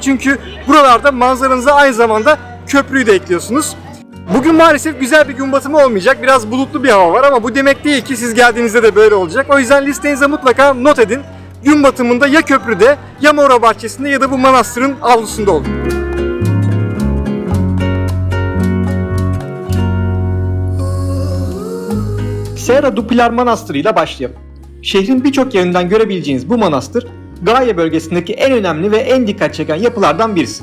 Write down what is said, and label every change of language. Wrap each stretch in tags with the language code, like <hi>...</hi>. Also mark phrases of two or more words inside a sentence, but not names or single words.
<tr>Çünkü buralarda manzaranıza aynı zamanda köprüyü de ekliyorsunuz. Bugün maalesef güzel bir gün batımı olmayacak. Biraz bulutlu bir hava var ama bu demek değil ki siz geldiğinizde de böyle olacak. O yüzden listenize mutlaka not edin. Gün batımında ya köprüde ya Mora bahçesinde ya da bu manastırın avlusunda olun. Serra do Pilar Manastırı ile başlayalım. Şehrin birçok yerinden görebileceğiniz bu manastır, Gaye bölgesindeki en önemli ve en dikkat çeken yapılardan birisi.</tr>